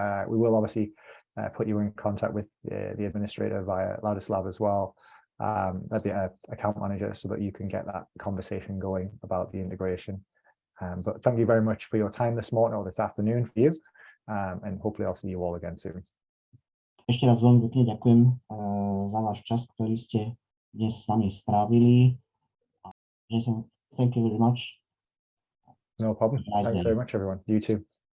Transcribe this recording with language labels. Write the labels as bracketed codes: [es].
[en] We will obviously put you in contact with the administrator via Ladislav as well, the account manager, so that you can get that conversation going about the integration. But thank you very much for your time this morning or this afternoon for you, and hopefully I'll see you all again soon. [sk] Ešte raz veľmi pekne ďakujem za váš čas, ktorý ste dnes s nami strávili. [en] Jason, thank you very much. No problem. Nice Thanks very much, everyone. You too.